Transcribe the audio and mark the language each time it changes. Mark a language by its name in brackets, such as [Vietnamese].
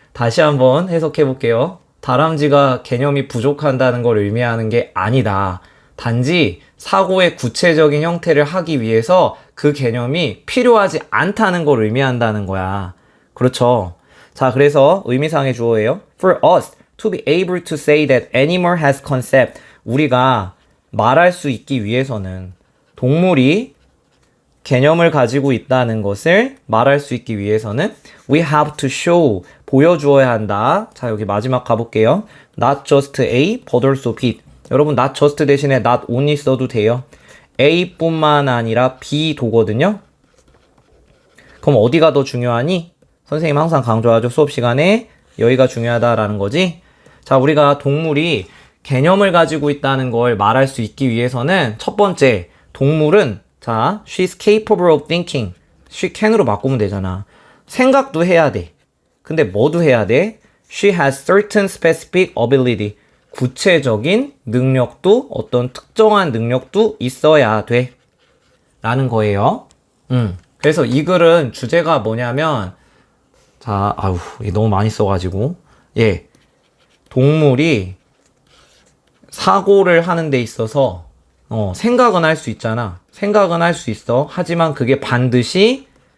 [Korean] 다시 한번 해석해 볼게요. 다람쥐가 개념이 부족한다는 걸 의미하는 게 아니다. 단지 사고의 구체적인 형태를 하기 위해서 그 개념이 필요하지 않다는 걸 의미한다는 거야. 그렇죠. 자, 그래서 의미상의 주어예요. [English] For us to be able to say that animal has concept. [Korean] 우리가 말할 수 있기 위해서는 동물이 개념을 가지고 있다는 것을 말할 수 있기 위해서는 we have to show, 보여주어야 한다. [English] 자, 여기 마지막 가볼게요. Not just A, but also B. [Korean] 여러분 not just 대신에 not only 써도 돼요. A뿐만 아니라 B도거든요. 그럼 어디가 더 중요하니? 선생님 항상 강조하죠. 수업 시간에 여기가 중요하다라는 거지. 자, 우리가 동물이 개념을 가지고 있다는 걸 말할 수 있기 위해서는 첫 번째, 동물은 자, she's capable of thinking. she can 으로 바꾸면 되잖아. 생각도 해야 돼. 근데 뭐도 해야 돼? [English] She has certain specific ability. [Korean] 구체적인 능력도 어떤 특정한 능력도 있어야 돼. 라는 거예요. 그래서 이 글은 주제가 뭐냐면 자, 너무 많이 써가지고 동물이 사고를 하는 데 있어서 생각은 할 수 있잖아. 생각은 할 수 있어. 하지만 그게 반드시